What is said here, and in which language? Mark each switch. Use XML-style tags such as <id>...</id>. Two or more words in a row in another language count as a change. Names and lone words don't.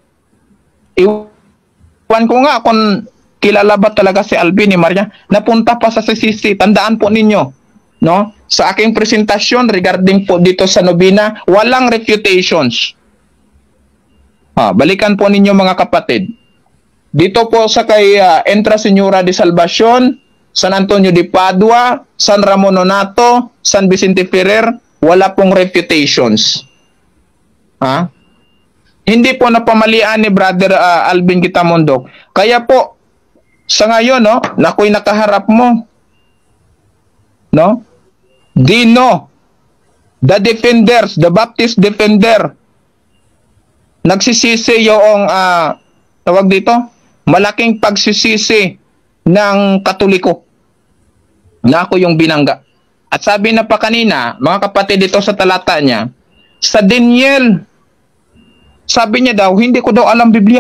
<tl>Iwan ko nga kung kilala ba talaga si Alvin ni Maria. Napunta pa sa CCC. Tandaan po ninyo. No? Sa aking presentasyon regarding po dito sa Nobina, walang refutations. Balikan po ninyo mga kapatid. Dito po sa kay Entra Señora de Salvación, San Antonio de Padua, San Ramon Nonato, San Vicente Ferrer, wala pong refutations. Hindi po napamalian ni Brother Alvin Gitamondok. Kaya po, sa ngayon, no, na ako'y nakaharap mo, no, Dino,</tl> <en>the defenders, the Baptist defender,</en> <tl>nagsisisi yung, tawag dito, malaking pagsisisi ng Katoliko na ako yung binangga. At sabi na pa kanina, mga kapatid, dito sa talata niya, sa Daniel, sabi niya daw, hindi ko daw alam Biblia.</tl>